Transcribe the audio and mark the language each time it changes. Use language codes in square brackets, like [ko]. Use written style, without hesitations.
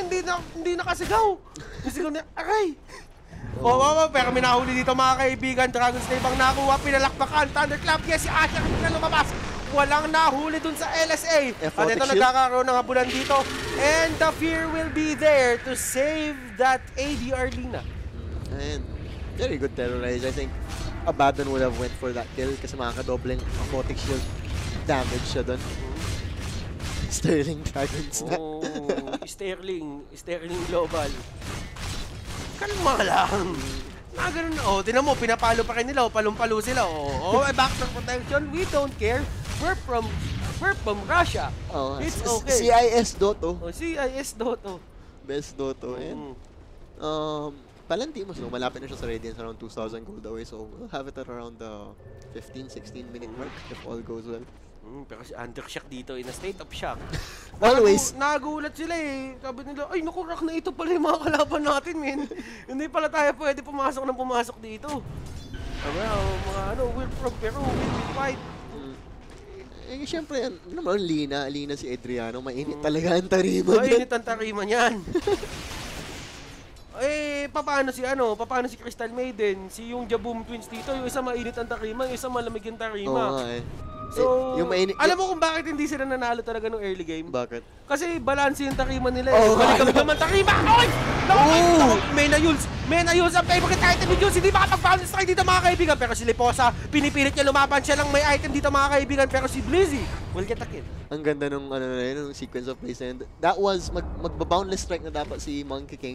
[tl] Hindi nakasigaw. Nasigaw na, aray. Pero may nahuli dito, mga kaibigan. Dragon Slave ang nakuha. Pinalakpakan. Thunderclap. Yes, si Asher na lumabas. Walang nahuli dun sa LSA. At ito, nagkakaroon ng habulan dito. [en] And the fear will be there to save that ADR Lina. And very good terrorize. I think Abaddon would have went for that kill [tl] kasi makakadobleng aquatic shield damage siya dun. Sterling Dragons na. Sterling Global. Kalma lang. Ganun. Tinan mo, pinapalo pa kayo nila. Palong-palo sila. Backdoor protection. [en] We don't care. We're from Russia. It's okay. CIS Dotto. CIS Dotto. Best Dotto. And Palantimos, [tl] malapit na siya sa [en] Radiance, around 2,000 gold away. So we'll have it at around the 15-16 minute mark if all goes well. Pero si Undershock dito in a state of shock. Always. [tl] Nagulat sila eh. Sabi nila, ay naku, rock na ito pala yung mga kalaban natin, men. Hindi pala tayo pwede pumasok dito. Sabi mga [en] we're from Peru, we fight. [tl] Siyempre, Lina si Adriano, mainit talaga ang tarima. Mainit ang tarima niyan. Paano si Crystal Maiden? Si yung Jaboom Twins dito, yung isa mainit ang tarima, yung isa malamig yung tarima. So, yung alam mo kung bakit hindi sila nanalo talaga ng early game? Bakit? Kasi balance yung Takima nila eh. Oh, Balik kami naman Takima! Oy! Naku! Mena Yules ang favorite item ni Jules. Hindi makapag-balance strike dito mga kaibigan. Pero si Liposa, pinipilit niya lumaban. Siya lang may item dito mga kaibigan. [en] Pero si Blizzy will get a kill. [tl] Ang ganda nung ano na yun, nung sequence of plays na yun. That was magba-boundless strike na dapat si Monkey King.